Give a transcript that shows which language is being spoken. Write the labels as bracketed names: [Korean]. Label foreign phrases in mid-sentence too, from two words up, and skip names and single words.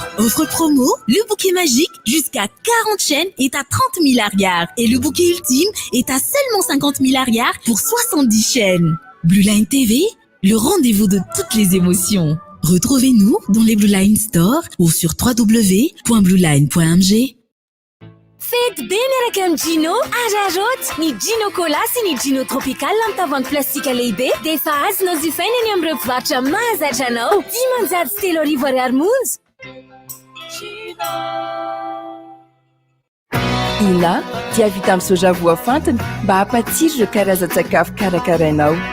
[French] Offre promo, le bouquet magique jusqu'à 40 chaînes est à 30 milliards et le bouquet ultime est à seulement 50 milliards pour 70 chaînes. Blue Line TV, le rendez-vous de toutes les émotions. Retrouvez-nous dans les Blue Line Store ou sur www.blueline.mg. Faites bien [Malagasy] miaraka amin'ny Jino, azoazotra ny Jino Cola sy ny Jino Tropical amin'ny tavoahangy plastika lehibe dia efa azonao jifaina eny amin'ireo mpivarotra mahazatra anao. 10,3 monja. Ina dia vita amin'ny soja voafantina mba hampatsiro ireo karazan-tsakafo karakarainao.